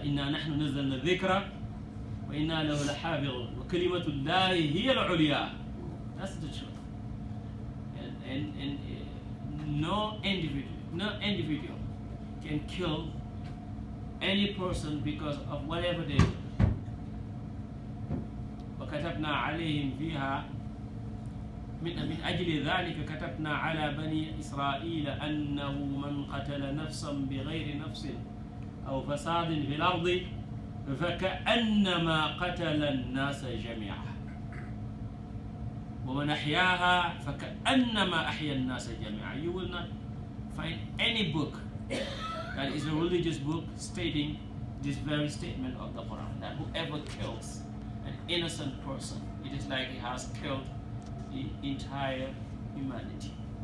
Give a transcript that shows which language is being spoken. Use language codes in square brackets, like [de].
[ar] إِنَّا نَحْنُ نَزَّلْنَا الذِّكْرَ وَإِنَّا لَهُ لَحَافِظُونَ وَكَلِمَةُ اللَّهِ هِيَ الْعُلْيَا. [en] That's the truth. And no individual can kill any person because of whatever they do. [ar] وكتبنا عليهم فيها من أجل ذلك كتبنا على بني إسرائيل أنه من قتل نفسا بغير نفس أو فساد في الأرض فكأنما قتل الناس جميعا ومن أحياها فكأنما أحيا الناس جميعا. [en] You will not find any book that is a religious book stating this very statement of the Quran, that whoever kills an innocent person, it is like he has killed the entire humanity.